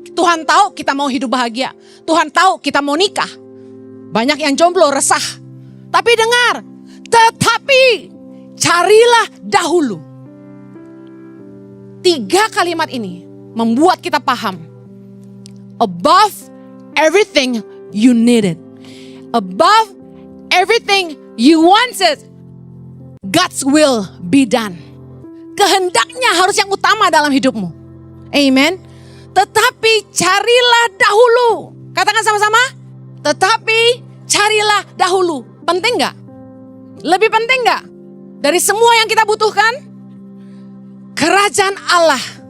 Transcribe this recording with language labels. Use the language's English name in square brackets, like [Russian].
[Indonesian] Tuhan tahu kita mau hidup bahagia. Tuhan tahu kita mau nikah. Banyak yang jomblo resah. Tapi dengar, tetapi carilah dahulu. 3 kalimat ini membuat kita paham. [English] Above everything you needed. Above everything you wanted, God's will be done. [Indonesian] Kehendaknya harus yang utama dalam hidupmu. Amen. Tetapi carilah dahulu. Katakan sama-sama. Tetapi carilah dahulu. Penting gak? Lebih penting gak? Dari semua yang kita butuhkan? Kerajaan Allah.